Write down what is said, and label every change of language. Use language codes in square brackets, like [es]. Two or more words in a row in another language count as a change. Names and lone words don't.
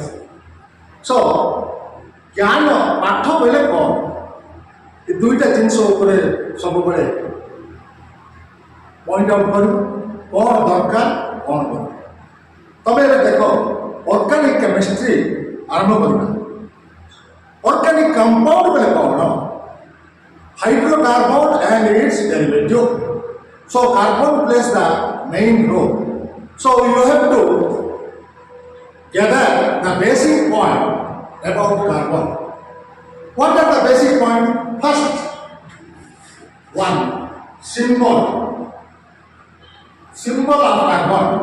[or] ସୋ ଜ୍ଞାନ ପାଠ ବୋଇଲେ କ'ଣ, ଏ ଦୁଇଟା ଜିନିଷ ଉପରେ ସବୁବେଳେ [en] point out [or] କରୁ, କ'ଣ ଦରକାର କ'ଣ କରୁ। ତମେ ଏବେ ଦେଖ [en] organic chemistry [or] ଆରମ୍ଭ କରିବା। [en] organic compound [or] ବୋଲେ କ'ଣ? [en] ହାଇଡ୍ରୋକାର୍ବନ and its derivative. So carbon plays the main role. So you have to gather the basic point about carbon. What are the basic point? First, one, symbol of carbon.